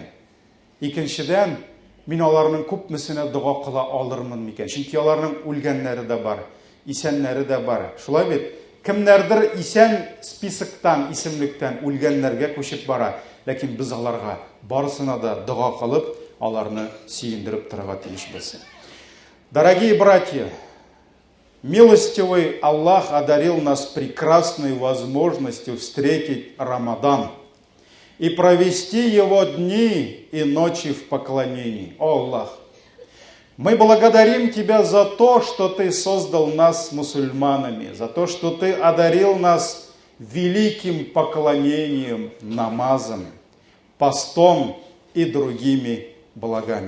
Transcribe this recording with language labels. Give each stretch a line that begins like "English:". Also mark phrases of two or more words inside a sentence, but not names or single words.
Tatar: Икенчедән, мин аларның күпмесенә дұға кыла алырмын микән. Чөнки аларның үлгәннәре дә бар, исәннәре дә бар. Шулай бит, кемнәрдер исән списоктан, исемлектән үлгәннәргә күчеп бара. Ләкин без аларга барысына да дұға кылып, аларны сөендереп торырга тиешбез.
Russian: Дорогие братья, милостивый Аллах одарил нас прекрасной возможностью встретить Рамадан и провести его дни и ночи в поклонении. О Аллах, мы благодарим Тебя за то, что Ты создал нас мусульманами, за то, что Ты одарил нас великим поклонением, намазом, постом и другими благами.